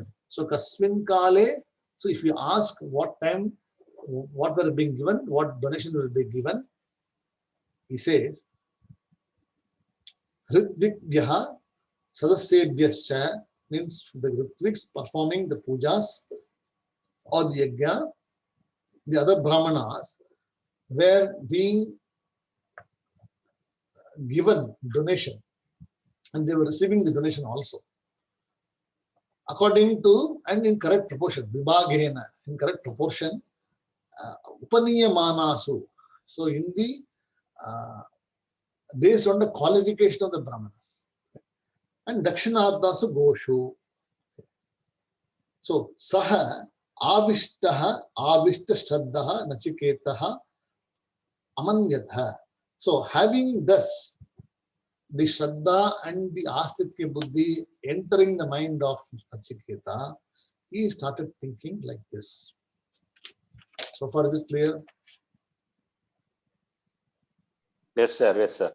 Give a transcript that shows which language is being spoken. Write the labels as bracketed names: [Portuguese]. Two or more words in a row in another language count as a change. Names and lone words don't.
[English] So Kasmin Kale, so if you ask what time, what were being given, what donation will be given, he says, [Sanskrit] ऋत्विग्भ्यः सदस्येभ्यश्च [English] means the Ritviks performing the pujas or the yajna, the other Brahmanas were being given donation and they were receiving the donation also. According to and in correct proportion, vibhagena, in correct proportion, upaniyamanasu. So in the based on the qualification of the Brahmanas. [Sanskrit] And दक्षिणासु गोषु. So सः आविष्टः आविष्ट श्रद्धः नचिकेताः अमन्यत. [English] So having thus the Shraddha and the Astikya Buddhi entering the mind of Nachiketa, he started thinking like this. So far, is it clear? Yes, sir. Yes, sir.